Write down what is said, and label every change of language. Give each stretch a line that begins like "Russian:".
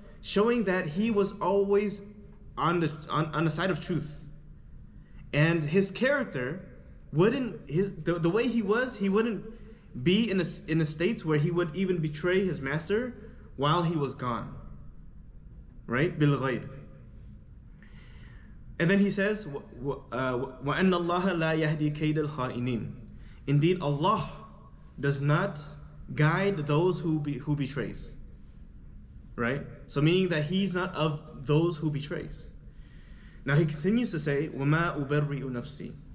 English: Showing that he was always on the side of truth. And his character wouldn't, the way he was, he wouldn't be in a state where he would even betray his master while he was gone. Right? Bil ghayb. And then he says,
Arabic: وَأَنَّ اللَّهَ لَا يَهْدِي كَيْدَ الْخَائِنِينَ.
English: Indeed, Allah does not guide those who betrays. Right? So meaning that he's not of those who betrays. Now he continues to say,
Arabic: وَمَا أُبَرِّئُ نَفْسِي.